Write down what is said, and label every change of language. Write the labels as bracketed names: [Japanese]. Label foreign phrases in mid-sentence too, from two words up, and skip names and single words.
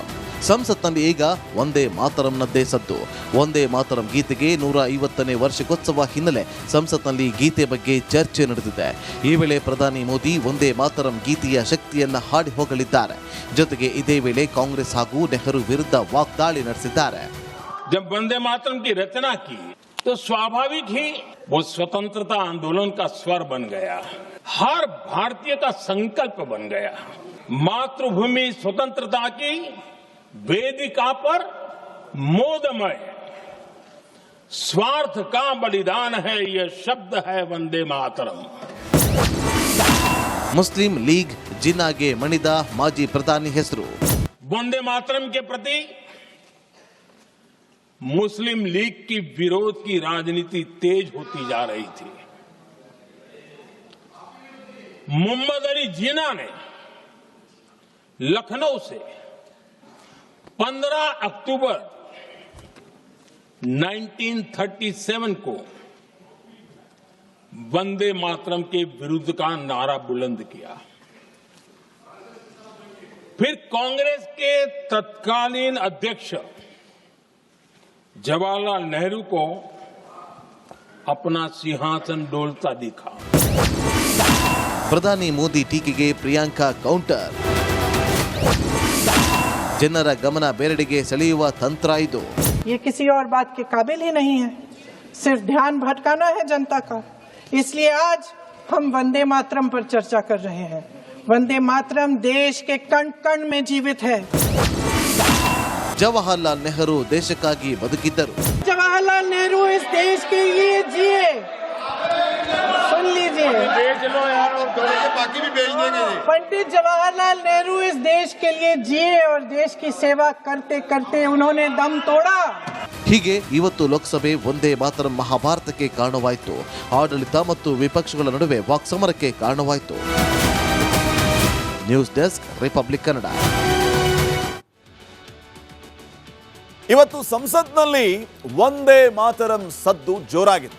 [Kannada] ಸಂಸತ್ನಲ್ಲಿ ಈಗ ವಂದೇ ಮಾತರಂನದ್ದೇ ಸದ್ದು. ವಂದೇ ಮಾತರಂ ಗೀತೆಗೆ 150ನೇ ವರ್ಷಕ್ಕೋತ್ಸವ ಹಿನ್ನೆಲೆ ಸಂಸತ್ನಲ್ಲಿ ಗೀತೆ ಬಗ್ಗೆ ಚರ್ಚೆ ನಡೆದಿದೆ. ಈ ವೇಳೆ ಪ್ರಧಾನಿ ಮೋದಿ ವಂದೇ ಮಾತರಂ ಗೀತೆಯ ಶಕ್ತಿಯನ್ನ ಹಾಡಿ ಹೋಗಲಿದ್ದಾರೆ. ಜೊತೆಗೆ ಇದೇ ವೇಳೆ ಕಾಂಗ್ರೆಸ್ ಹಾಗೂ ನೆಹರು ವಿರುದ್ಧ ವಾಗ್ದಾಳಿ ನಡೆಸಿದ್ದಾರೆ. [Hindi] जब वंदे मातरम की रचना की तो स्वाभाविक ही वो स्वतंत्रता आंदोलन का स्वर बन गया, हर भारतीय का संकल्प बन गया. मातृभूमि स्वतंत्रता की वेदिका पर मोदमय स्वार्थ का बलिदान है, यह शब्द है वंदे मातरम. [Kannada] ಮುಸ್ಲಿಂ ಲೀಗ್ ಜಿನ್ನಾಗೆ ಮಣಿದ ಮಾಜಿ ಪ್ರಧಾನಿ ಹೆಸರು. [Hindi] वंदे मातरम के प्रति मुस्लिम लीग की विरोध की राजनीति तेज होती जा रही थी. मोहम्मद अली जिन्ना ने लखनऊ से 15 अक्टूबर 1937 को वंदे मातरम के विरुद्ध का नारा बुलंद किया. फिर कांग्रेस के तत्कालीन अध्यक्ष जवाहरलाल नेहरू को अपना सिंहासन डोलता दिखा. [Kannada] ಪ್ರಧಾನಿ ಮೋದಿ ಟೀಕೆಗೆ ಪ್ರಿಯಾಂಕಾ ಕೌಂಟರ್. ಜನರ ಗಮನ ಬೇರೆಡೆಗೆ ಸೆಳೆಯುವ ತಂತ್ರ ಇದು. [Hindi] ये किसी और बात के काबिल ही नहीं है, सिर्फ ध्यान भटकाना है जनता का. इसलिए आज हम वंदे मातरम पर चर्चा कर रहे हैं। वंदे मातरम देश के कण कण में जीवित है। [Kannada] ಜವಾಹರ್ಲಾಲ್ ನೆಹರು ದೇಶಕ್ಕಾಗಿ ಬದುಕಿದ್ದರು. [Hindi] जवाहरलाल नेहरू इस देश के लिए जिए। सुन लीजिए, बेच लो यार और थोड़े से बाकी भी बेच देंगे जी। पंडित जवाहरलाल नेहरू इस देश के लिए जिए और देश की सेवा करते करते उन्होंने दम तोड़ा। [Kannada] ಹೀಗೆ ಇವತ್ತು ಲೋಕಸಭೆ ಒಂದೇ ಮಾತರಂ ಮಹಾಭಾರತಕ್ಕೆ ಕಾರಣವಾಯಿತು. ಆಡಳಿತ ಮತ್ತು ವಿಪಕ್ಷಗಳ ನಡುವೆ ವಾಕ್ಸಮರಕ್ಕೆ ಕಾರಣವಾಯಿತು. [English] news desk, [Kannada] ರಿಪಬ್ಲಿಕ್ ಕನ್ನಡ. ಇವತ್ತು ಸಂಸತ್ನಲ್ಲಿ ವಂದೇ ಮಾತರಂ ಸದ್ದು ಜೋರಾಗಿದೆ.